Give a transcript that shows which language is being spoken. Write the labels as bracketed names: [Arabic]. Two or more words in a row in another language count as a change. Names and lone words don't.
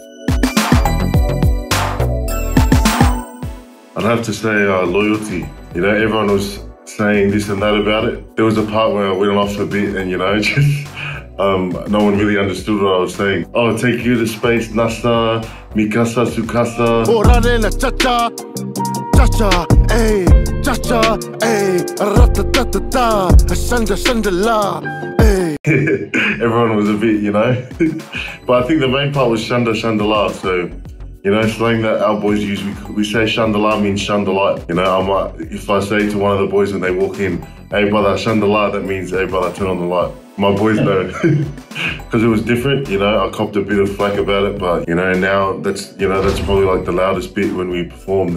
[English] I'd have to say loyalty. You know, everyone was saying this and that about it. There was a part where I went off a bit and, you know, just no one really understood what I was saying. Oh, take you to space, NASA, [Spanish] Mikasa, Sukasa. Cha-cha, cha-cha, ay, cha-cha, ay, ra-ta-ta-ta-ta, shanda-shanda-la, ay. [English] Everyone was a bit, you know. But I think the main part was Shanda Shandala. So, you know, slang that our boys use, we say Shandala means Shandalite. You know, I might, if I say to one of the boys when they walk in, hey brother, Shandala, that means, hey brother, turn on the light. My boys know, because it was different, you know, I copped a bit of flack about it, but, you know, now that's, you know, that's probably like the loudest bit when we perform.